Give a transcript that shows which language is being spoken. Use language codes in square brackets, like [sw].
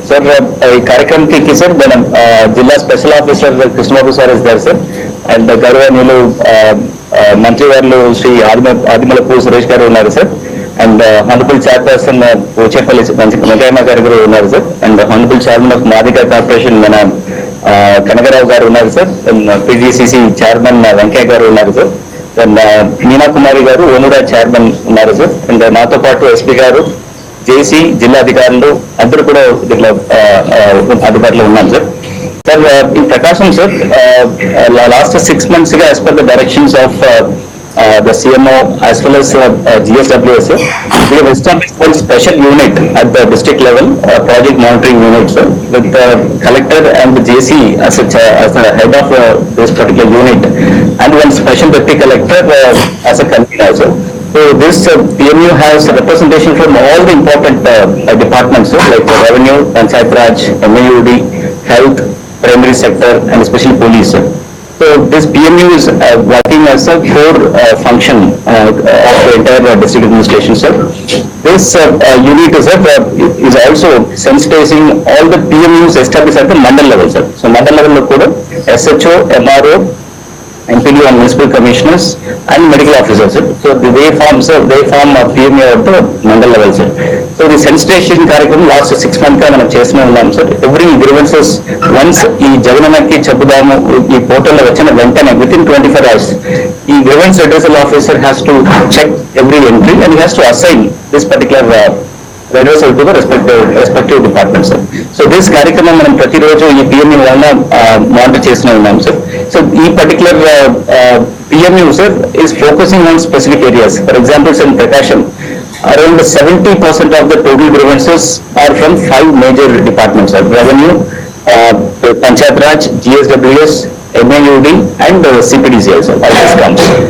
[te] Sir ఈ కార్యక్రమంకి sir మనం జిల్లా స్పెషల్ ఆఫీసర్ కృష్ణబాబు సార్ ఇస్తారు సార్, అండ్ గౌరవనీయులు మంత్రి వారు శ్రీ ఆదిమలపు సురేష్ గారు ఉన్నారు sir, and honourable chairperson Pochampally Venkaiah గారు కూడా ఉన్నారు sir, and honourable chairman of Madiga corporation మన కనకరావు గారు ఉన్నారు సార్, పిజిసిసి చైర్మన్ వెంకయ్య గారు ఉన్నారు సార్, అండ్ మీనా కుమారి గారు ఓనుడా చైర్మన్ ఉన్నారు సార్, అండ్ నాతో పాటు ఎస్పీ గారు, జేసీ, జిల్లా అధికారులు అందరూ కూడా దీంట్లో అందుబాటులో ఉన్నారు సార్. [en] Sir ఈ Prakasam sir last 6 months గా as per the directions of the CMO as well as GSWS, we have established one special unit at the district level, project monitoring unit, sir, with the collector and the JC as the head of this particular unit, and one special deputy collector as a convener, sir. So this PMU has representation from all the important departments, like revenue, Panchayat Raj, MAUD, health, primary sector, and especially police, sir. So this PMU is working as a core function of the entire district administration, sir. This unit is also sensitizing all the PMUs established at the mandal level, sir. So mandal level lo kuda SHO, MRO, MPD and municipal commissioners and medical officers, sir. So they form a PMU at the mandal level, sir. [te] So the sensitization కార్యక్రమం last 6 months గా మనం చేస్తూనే ఉన్నాం sir. [en] Every grievances once ఈ జగనన్నకి చెబుదాము ఈ పోర్టల్లో వచ్చిన వెంటనే వితిన్ 24 hours ఈ grievance addressal officer has to check every entry and has to assign this particular redressal to the respective department, sir. [te] So this కార్యక్రమం మనం ప్రతిరోజు ఈ పిఎంయూ వల్ల మానిటర్ చేస్తూనే ఉన్నాం, సార్. [en] So ఈ particular PMU, sir, is focusing on specific areas. For example, in Prakasham, around 70% of the total grievances are from 5 major departments, sir. Revenue, Panchayat Raj, GSWS, MAUD and CPDCL, sir. All this comes.